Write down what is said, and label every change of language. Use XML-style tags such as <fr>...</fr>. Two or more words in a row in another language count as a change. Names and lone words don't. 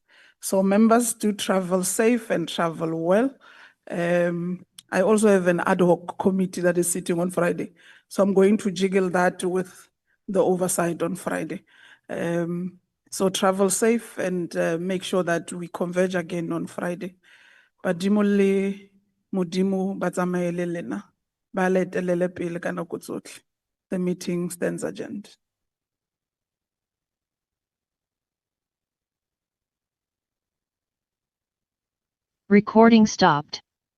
<en>So members do travel safe and travel well. I also have an ad hoc committee that is sitting on Friday. So I'm going to jiggle that with the oversight on Friday. So travel safe and make sure that we converge again on Friday.</en> <tn>Badimo le Modimo ba tsamaele lena, ba le etelele pele ka nako tsotlhe.</tn> <en>The meeting stands adjourned. Recording stopped.</en>